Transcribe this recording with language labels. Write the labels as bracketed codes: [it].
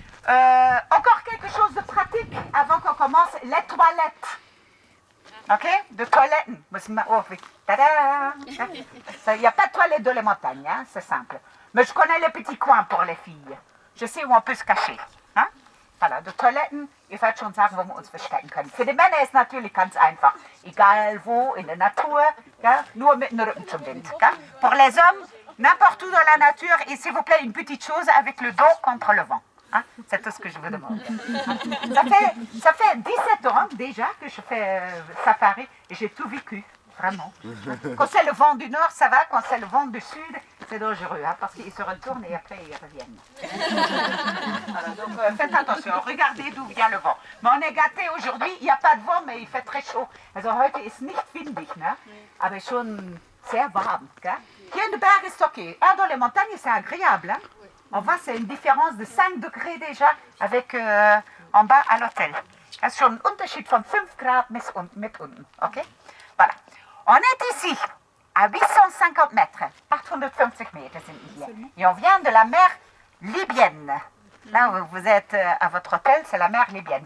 [fr] Encore quelque chose de pratique avant qu'on commence, les toilettes. Ok? De toilettes. Il n'y a pas de toilettes dans les montagnes, hein? C'est simple. Mais je connais les petits coins pour les filles. Je sais où on peut se cacher. Hein? [de] Voilà, de Toiletten, ihr werdet schon sagen, wo wir uns verstecken können. Für die Männer ist natürlich ganz einfach. Egal wo, in der Natur, ja, nur mit dem Rücken zum Wind. Ja. [fr] Pour les hommes, n'importe où dans la nature, et s'il vous plaît, une petite chose avec le dos contre le vent. Hein? C'est tout ce que je vous demande. Ça fait 17 ans déjà que je fais safari et j'ai tout vécu. Vraiment. Quand c'est le vent du nord, ça va. Quand c'est le vent du sud, c'est dangereux, hein, parce qu'ils se retournent et après ils reviennent. Voilà, donc faites attention, regardez d'où vient le vent. Mais on est gâtés aujourd'hui, il n'y a pas de vent, mais il fait très chaud. [de] Also heute ist nicht windig, ne? Aber schon sehr warm. Gell? Hier in den Bergen ist okay. [fr] Dans les montagnes, c'est agréable. Hein? On voit, c'est une différence de 5 degrés déjà avec en bas à l'hôtel. [de] Das ist schon ein Unterschied von 5 Grad mit unten. [fr] Okay? Voilà. On est ici, à 850 mètres, 850 mètres et on vient de la mer Libyenne. Là où vous êtes à votre hôtel, c'est la mer Libyenne.